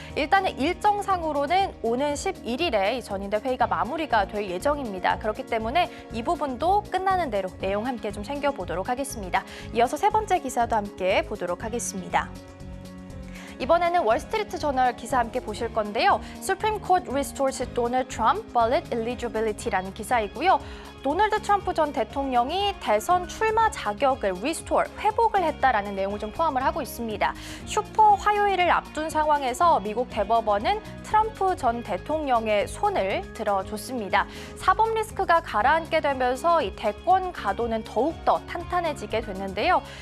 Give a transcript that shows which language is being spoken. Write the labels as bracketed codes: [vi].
[ko] 일단은 일정상으로는 오는 11일에 전인대 회의가 마무리가 될 예정입니다. 그렇기 때문에 이 부분도 끝나는 대로 내용 함께 좀 챙겨보도록 하겠습니다. 이어서 세 번째 기사도 함께 보도록 하겠습니다. 이번에는 월스트리트 저널 기사 함께 보실 건데요. [en] Supreme Court restores Donald Trump ballot eligibility [ko] 라는 기사이고요. 도널드 트럼프 전 대통령이 대선 출마 자격을 회복을 했다라는 내용을 좀 포함을 하고 있습니다. 슈퍼 화요일을 앞둔 상황에서 미국 대법원은 트럼프 전 대통령의 손을 들어줬습니다. 사법 리스크가 가라앉게 되면서 이 대권 가도는 더욱더 탄탄해지게 됐는데요.